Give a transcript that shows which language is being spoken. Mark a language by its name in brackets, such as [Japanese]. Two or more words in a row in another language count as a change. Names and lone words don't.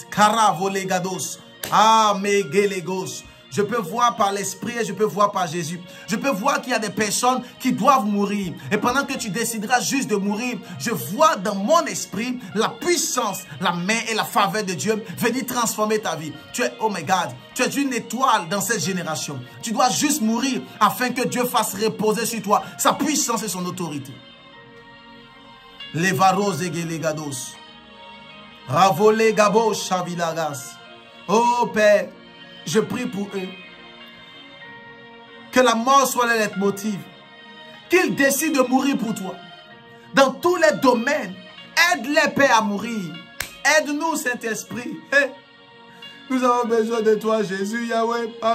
[French] Karavolegados. Amegelegos. Je peux voir par l'Esprit et je peux voir par Jésus. Je peux voir qu'il y a des personnes qui doivent mourir. Et pendant que tu décideras juste de mourir, je vois dans mon esprit la puissance, la main et la faveur de Dieu venir transformer ta vie. Tu es, [English] oh my God, [French] tu es une étoile dans cette génération. Tu dois juste mourir afin que Dieu fasse reposer sur toi sa puissance et son autorité. Levaros egelegados. Ravole gabo shavilagas. Oh Père, je prie pour eux. Que la mort soit leur leitmotiv. Qu'ils décident de mourir pour toi. Dans tous les domaines. Aide-les, Père, à mourir. Aide-nous, Saint-Esprit. Hey. Nous avons besoin de toi, Jésus, Yahweh.